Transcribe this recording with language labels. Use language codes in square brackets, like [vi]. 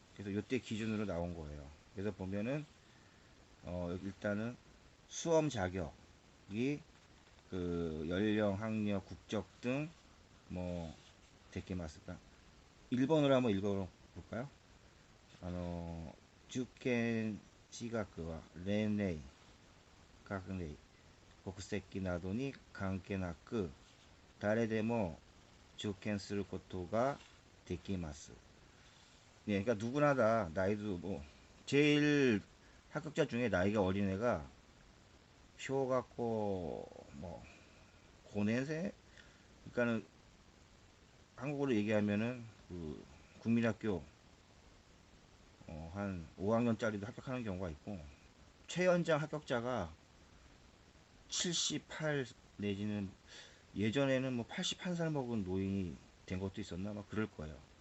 [ko] 그래서 요때 기준으로 나온 거예요. 그래서 보면은 일단은 수험 자격이 그 연령, 학력, 국적 등 뭐 데키마스까? 일본어로 한번 읽어볼까요? [ja] 受験資格は例年学年国籍などに関係なく誰でも受験することができます。 [ko] 예, 그러니까 누구나 다 나이도 뭐 제일 합격자 중에 나이가 어린 애가 쇼갖고 뭐 고年생 그러니까는 한국어로 얘기하면은 그 국민학교 한 5학년짜리도 합격하는 경우가 있고 최연장 합격자가 78 내지는 예전에는 뭐 81살 먹은 노인이 된 것도 있었나 막 그럴 거예요.